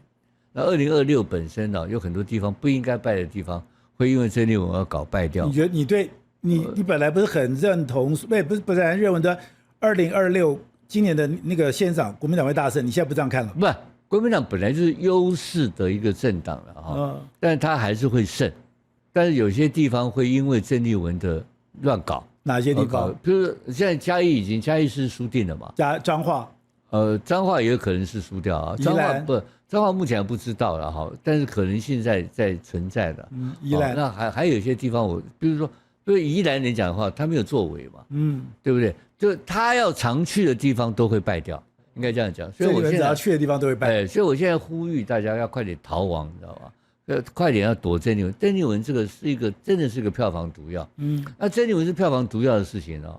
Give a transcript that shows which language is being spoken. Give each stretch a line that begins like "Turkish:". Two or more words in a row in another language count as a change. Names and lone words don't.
Chinese: 那2026本身呢，有很多地方不應該敗的地方，會因為曾麗文而搞敗掉。你覺得你對你本來不是很認同，不是很認為的2026今年的那個縣長國民黨會大勝，你現在不這樣看了？不，國民黨本來就是優勢的一個政黨了哈，但是他還是會勝，但是有些地方會因為曾麗文的亂搞。哪些地方？比如現在嘉義是輸定了嘛？彰化，彰化也有可能是輸掉啊。彰化目前還不知道了哈，但是可能性在存在的。宜蘭，那還有一些地方比如說对宜蘭人講的話，他沒有作為嘛，對不對？就他要常去的地方都會敗掉，應該這樣講。所以我現在只要去的地方都會敗。所以我現在呼籲大家要快點逃亡，你知道吧？快點要躲曾麗文。曾麗文這個是真的是一個票房毒藥。那曾麗文是票房毒藥的事情哦。